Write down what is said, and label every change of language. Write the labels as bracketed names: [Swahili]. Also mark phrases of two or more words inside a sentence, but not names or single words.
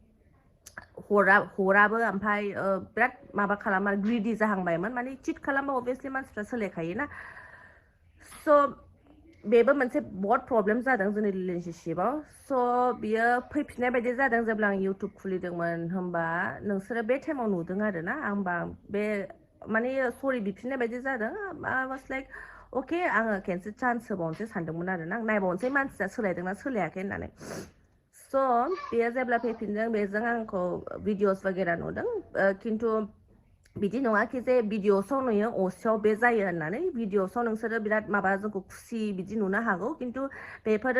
[Bodo] हराबो ओमफ्राय बिराद माबा खालामो ग्रिडि जाहांबायमोन माने चिट खालामबा अभियासलि मानसिफ्रा सोलायखायोना स' बेबो मोनसे बहुत प्रब्लेम जादों जोंनि रिलेशनशिपाव स' बियो फैफिननाय बायदि जादों जेब्ला आं इउटुब खुलिदोंमोन होमबा नोंसोरो बे टाइमाव नुदों आरोना आंबा बे माने सरि बिफिननाय बायदि जादों [English] I was like okay [Bodo] आङो खेनसे चान्स होबावनोसै सानदोंमोन आरोना आं नायबावनोसै मानसिया सोलायदोंना सोलायाखै होननानै स' बेयो जेब्ला फैफिनदों बेजों आंखौ भिडिअस वगेरा नुदों खिन्थु बिदि नङा कि जे भिडिअसआव नुयो असेयाव बे जायो होननानै भिडिअसआव नोंसोरो बिराद माबा जोंखौ खुसि बिदि नुनो हागौ खिन्थु बेफोरो